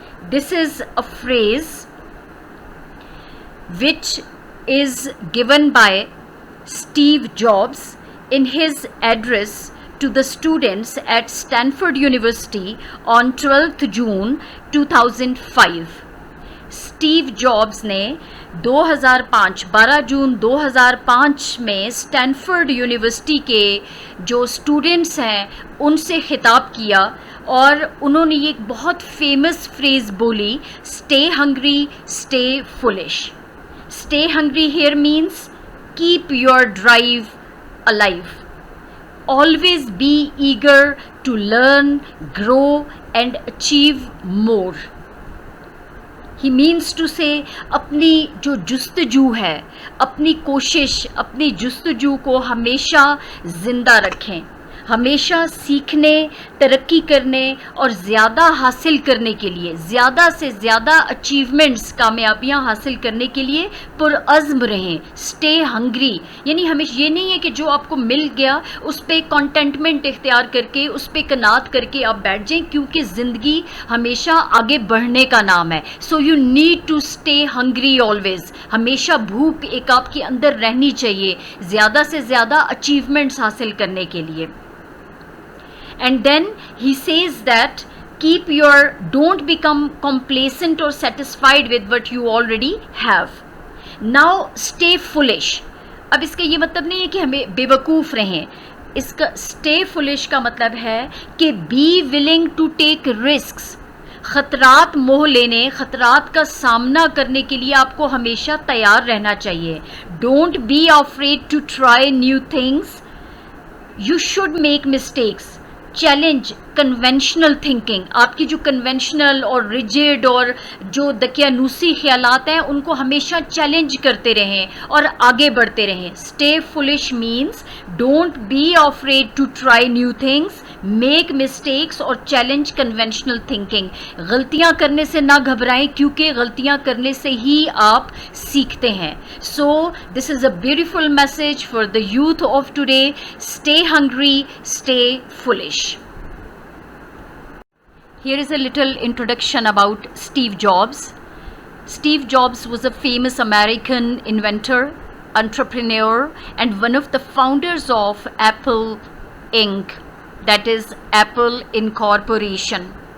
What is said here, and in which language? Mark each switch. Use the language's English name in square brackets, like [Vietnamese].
[English] This is a phrase which is given by Steve Jobs in his address to the students at Stanford University on 12th June 2005. [Hindi] Steve jobs ने 12 जून 2005 में Stanford university के जो students हैं उनसे खिताब किया और उन्होंने ये एक बहुत फेमस फ्रेज़ बोली, [English] Stay hungry stay foolish. Stay hungry here means keep your drive alive. Always be eager to learn, grow and achieve more. He means to say [Hindi] अपनी जो जुस्तजू है, अपनी कोशिश, अपनी जुस्तजू को हमेशा ज़िंदा रखें. हमेशा सीखने, तरक्की करने और ज़्यादा हासिल करने के लिए, ज़्यादा से ज़्यादा अचीवमेंट्स, कामयाबियाँ हासिल करने के लिए पुरअज़्म रहें. स्टे हंग्री यानी हमेशा ये नहीं है कि जो आपको मिल गया उस पर कंटेंटमेंट इख्तियार करके, उस पर कनात करके आप बैठ जाएं, क्योंकि ज़िंदगी हमेशा आगे बढ़ने का नाम है. [English] So you need to stay hungry always. [Hindi] हमेशा भूख एक आपके अंदर रहनी चाहिए ज़्यादा से ज़्यादा अचीवमेंट्स हासिल करने के लिए. [English] And then he says that don't become complacent or satisfied with what you already have. Now stay foolish. [Hindi] अब इसका ये मतलब नहीं है कि हमें बेवकूफ़ रहें. इसका [English] stay foolish [Hindi] का मतलब है कि [English] be willing to take risks. [Hindi] ख़तरात मोह लेने, ख़तरात का सामना करने के लिए आपको हमेशा तैयार रहना चाहिए. [English] Don't be afraid to try new things. You should make mistakes. Challenge conventional thinking. [Hindi] आपकी जो कन्वेंशनल और रिजिड और जो दकियानूसी ख्यालात हैं उनको हमेशा चैलेंज करते रहें और आगे बढ़ते रहें. [English] Stay foolish means don't be afraid to try new things, make mistakes और challenge conventional thinking. [Hindi] गलतियां करने से ना घबराएं, क्योंकि गलतियां करने से ही आप सीखते हैं. [English] So this is a beautiful message for the youth of today. Stay hungry, stay foolish. Here is a little introduction about Steve Jobs. Steve Jobs was a famous American inventor, entrepreneur, and one of the founders of Apple Inc., that is Apple Incorporation.